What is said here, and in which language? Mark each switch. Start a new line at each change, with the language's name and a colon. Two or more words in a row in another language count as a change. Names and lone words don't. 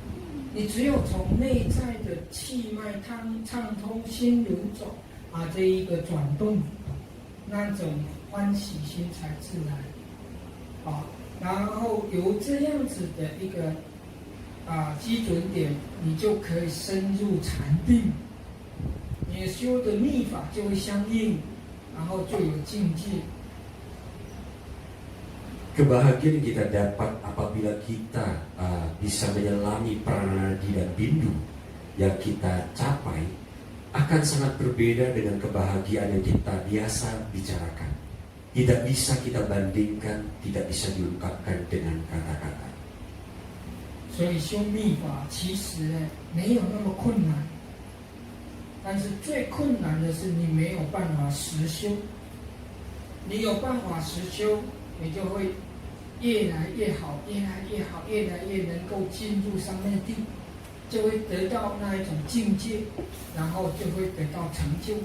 Chinese: 你只有从内在的气脉畅通、心流走这一个转动，那种欢喜心才自然然后由这样子的一个基准点，你就可以深入禅定，你修的密法就会相应，然后就有境界。
Indonesian: Kebahagiaan kita dapat apabila kita bisa menyelami prananadi dan bindu yang kita capai akan sangat berbeda dengan kebahagiaan yang kita biasa bicarakan. Tidak bisa kita bandingkan, tidak bisa diungkapkan dengan kata-kata.
Chinese: 所以修密法其实没有那么困难，但是最困难的是你没有办法实修。你有办法实修，你就会越来越好，越来越好，越来越能够进入上面地，就会得到那一种境界，然后就会得到成就。